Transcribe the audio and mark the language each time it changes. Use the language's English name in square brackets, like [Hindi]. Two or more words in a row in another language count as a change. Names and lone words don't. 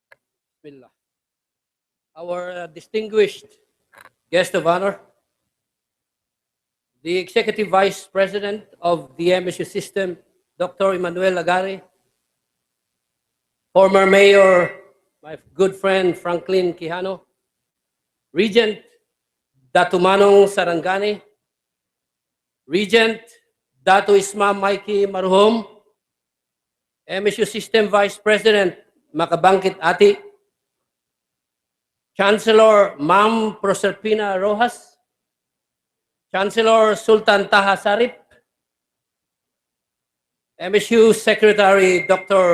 [English] Bismillah. Our distinguished guest of honor, the Executive Vice President of the MSU system, Dr. Emmanuel Lagare, former Mayor, my good friend Franklin Quijano, Regent Datumanong Sarangani, Regent Datu Isma Mikey Marhum, MSU System Vice President Makabangkit Ati, Chancellor Ma'am Proserpina Rojas, Chancellor Sultan Taha Sarip, MSU Secretary Dr.